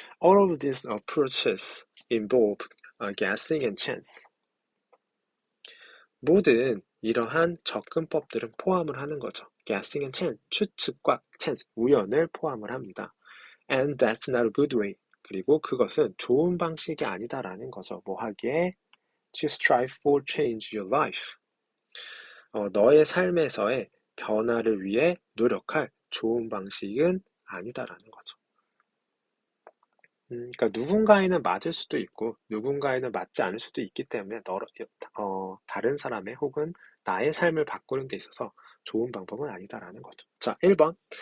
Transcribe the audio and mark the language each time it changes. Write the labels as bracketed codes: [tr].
[en] All of these approaches involve guessing and chance. [ko] 모든 이러한 접근법들은 포함을 하는 거죠. [en] Guessing and chance, [ko] 추측과 chance, 우연을 포함을 합니다. [en] And that's not a good way. [ko] 그리고 그것은 좋은 방식이 아니다라는 거죠. 뭐 하기에? [en] To strive for change your life. [ko] 너의 삶에서의 변화를 위해 노력할 좋은 방식은 아니다라는 거죠. 그러니까 누군가에는 맞을 수도 있고 누군가에는 맞지 않을 수도 있기 때문에 다른 사람의 혹은 나의 삶을 바꾸는 데 있어서 좋은 방법은 아니다라는 거죠. 자, 1번.